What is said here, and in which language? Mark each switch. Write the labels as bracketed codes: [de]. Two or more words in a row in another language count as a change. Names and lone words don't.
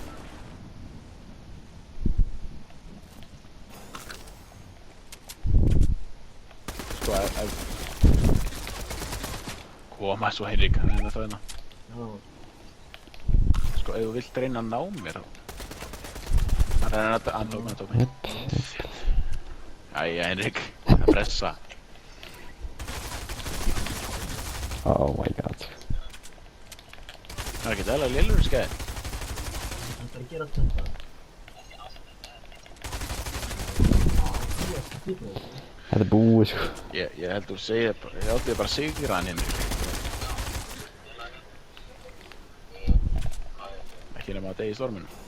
[is] Sko, koma svo Henrik, hann er þetta hérna. Já. Sko, ef þú vilt reyna að ná mér þá. Hann er að ná mér. Jæja, Henrik, það pressa. [en] Oh my god. [is] Það er ekkert eðlilega lélur skæði. Það er að gera þetta. Þetta er búið sko. Ég held þú segir bara, ég átti bara að sigra hann Henrik. Ekki nema að deyja í storminu.